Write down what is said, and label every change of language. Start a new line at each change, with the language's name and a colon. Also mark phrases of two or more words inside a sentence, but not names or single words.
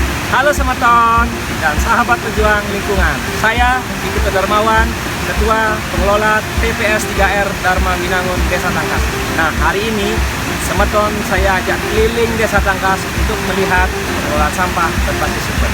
Indonesian: Halo Semeton dan sahabat pejuang lingkungan. Saya Dikito Darmawan, Ketua Pengelola TPS 3R Dharma Winangun Desa Tangkas. Nah, hari ini Semeton saya ajak keliling Desa Tangkas untuk melihat pengelolaan sampah berbasis sumber.